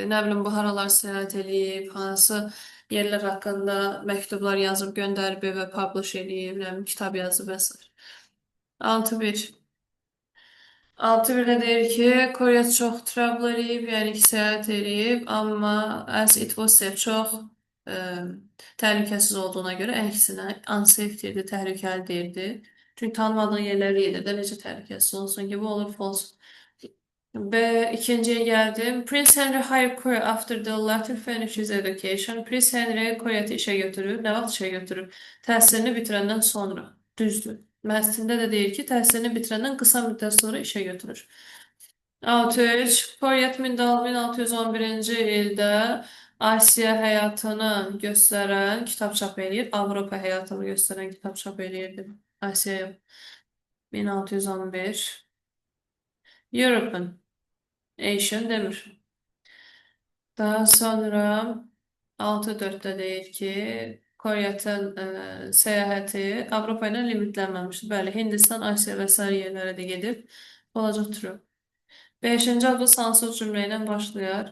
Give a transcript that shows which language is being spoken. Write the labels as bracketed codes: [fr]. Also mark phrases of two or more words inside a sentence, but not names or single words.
[az] Nə bilim, bu haralar səyahət eləyib, hansı yerlər haqqında məktublar yazıb göndərib və publish eləyib, nə bilim, kitab yazıb və s. 6.1. 6.1-də deyir ki, Coyot çox travel eləyib, yəni ki, səyahət eləyib, amma [en] as it was said, [az] çox təhlükəsiz olduğuna görə əksinə unsafe deyirdi, təhlükəli deyirdi. Çünki tanımadığın yerlərə gedirdə necə təhlükəsiz olsun ki, bu olur false. [tr] Ve ikinciye geldim. [en] Prince Henry hired Korea after the latter finished his education. [tr] Prince Henry Korea'yı işe götürür. Ne vaxt işe götürür? [az] Təhsilini bitirəndən sonra. Düzdür. Mətnində də deyir ki, təhsilini bitirəndən qısa müddət sonra [tr] işe götürür. [az] 6.3. Koreat 1611-ci ildə Asiya həyatını göstərən kitab çap eləyir. Avropa həyatını göstərən kitab çap eləyirdi. Asiyaya. 1611. [en] European. [az] Asian demir. Daha sonra 6.4'te deyir ki Koreyyatın səyahəti Avropa ilə limitlənməmişdir. Bəli, Hindistan, Asiya və sair yerlərə də gedib. Olacaq true. 5-ci abzas hansı cümlə ilə başlayar?